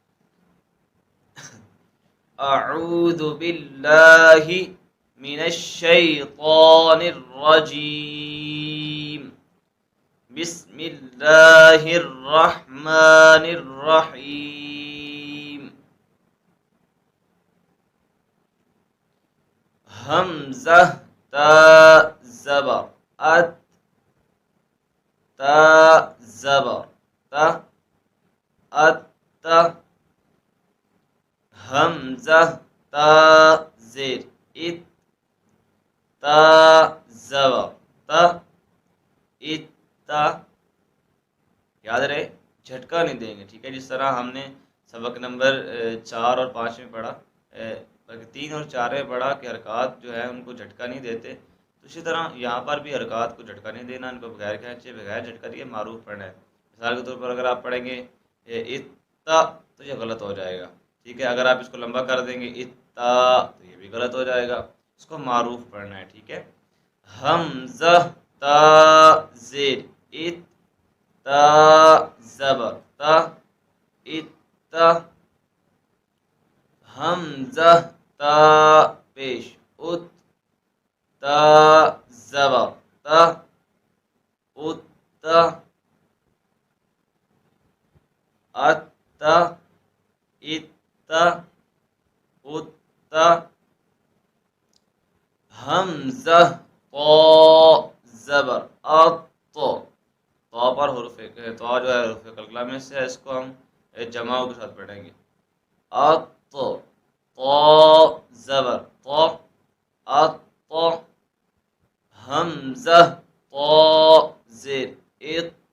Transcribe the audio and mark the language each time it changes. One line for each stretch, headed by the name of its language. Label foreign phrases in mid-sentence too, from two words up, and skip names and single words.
Arabic: اعوذ باللہ من الشیطان الرجیم. بسم اللہ الرحمن الرحیم.
Urdu: حمزہ تا زبر ات، تا زبر تا ات، حمزہ تا زیر ات، تا زبر تا ات. یاد رہے جھٹکا نہیں دیں گے. ٹھیک ہے، جس طرح ہم نے سبق نمبر 4 اور 5 میں پڑھا، 3 اور 4 میں پڑھا کہ حرکات جو ہے ان کو جھٹکا نہیں دیتے، تو اسی طرح یہاں پر بھی حرکات کو جھٹکا نہیں دینا، ان کو بغیر کھینچے بغیر جھٹکا دیے معروف پڑھنا ہے. مثال کے طور پر اگر آپ پڑھیں گے اتا تو یہ غلط ہو جائے گا. ٹھیک ہے، اگر آپ اس کو لمبا کر دیں گے اتا تو یہ بھی غلط ہو جائے گا. اس کو معروف پڑھنا ہے. ٹھیک ہے، حمزہ تا زیر ات، تا زبر تا ات، حمزہ تا پیش ات، تا زبر تا ات، ات ات ات، حمزہ طا زبر ات. طا پر حروف طا جو ہے حروف قلقلہ میں سے ہے، اس کو ہم جماؤں کے ساتھ پڑھیں گے. ات طا زبر طا ات، حمزہ طا زیر ات،